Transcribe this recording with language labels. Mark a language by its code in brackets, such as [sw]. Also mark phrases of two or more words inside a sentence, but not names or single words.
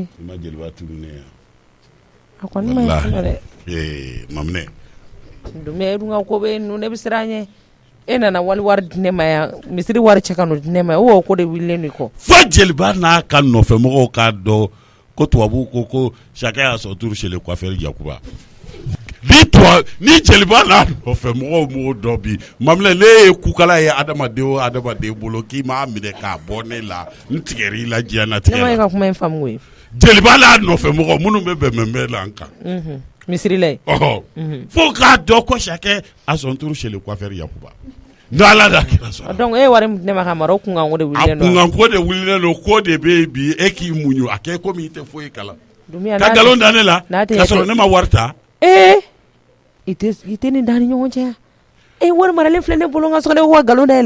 [bm] ma jeliba turu ne yan a kɔni ma ɲi fɔlɔ dɛ maminɛ dumiya e dun ka ko bɛ yen nɔ ne bɛ siran ɲɛ e nana wari di ne ma yan misiri wari cɛ ka n'o di ne ma o ko de wililen de kɔ fo jeliba n'a ka nɔfɛmɔgɔw k'a dɔn ko tubabu ko [fr] chacun a son tour chez le coiffeur [bm] Yakuba ni jeliba n'a nɔfɛmɔgɔw m'o dɔn bi maminɛ ne ye kukala ye adamaden o adamaden bolo k'i m'a minɛ k'a bɔ ne la n tigɛr'i la diɲɛnatigɛ ne ma la e ka kuma in faamu koyi jeliba n'a nɔfɛmɔgɔ minnu bɛ bɛnbɛnbɛn la an kan misiri la fo k'a dɔn ko [fr] chacun a son tour chez le coiffeur [bm] Yakuba n'ala da kira sɔrɔ donc e wari min di ne ma ka mara o kunkan ko de wililen don a kunkan ko de wililen don ko de bɛ yen bi e k'i muɲu a kɛ komi i tɛ foyi kalan dumiya ka nkalon da ne la k'a sɔrɔ ne ma wari ta i tɛ nin da ni ɲɔgɔn cɛ yan wari maralen filɛ ne bolo n ka so ne ko ka nkalon da e la